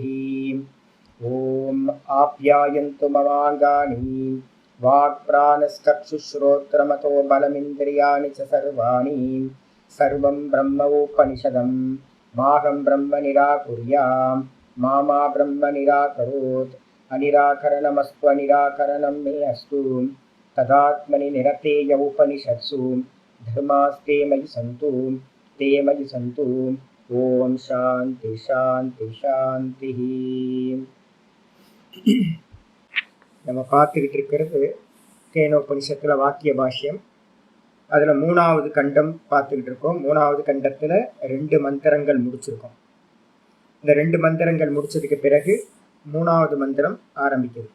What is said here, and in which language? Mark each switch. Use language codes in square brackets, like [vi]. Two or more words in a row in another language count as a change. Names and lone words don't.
[sa] ओम आप्यायन्तु ममाङ्गानि वाक्प्राणश्चक्षुश्रोत्रमतो बलमिन्द्रियाणि च सर्वाणि सर्वं ब्रह्मोपनिषदं माहं ब्रह्म निराकुर्यां मा ब्रह्म निराकरोत्। अनिराकरणमस्तु अनिराकरणं मे अस्तु तदात्मनि निरतेय उपनिषत्सु धर्मास्ते मयि सन्तु ते मयि सन्तु। ओम शांति शांति शांतिः। [ta] நம்ம பார்த்துக்கிட்டு இருக்கிறது கேனோபனிஷத்துல வாக்கிய பாஷ்யம். அதுல 3வது கண்டம் பார்த்துக்கிட்டு இருக்கோம். 3வது கண்டத்துல 2 மந்திரங்கள் முடிச்சிருக்கோம். இந்த 2 மந்திரங்கள் முடிச்சதுக்கு பிறகு 3வது மந்திரம் ஆரம்பிக்குது.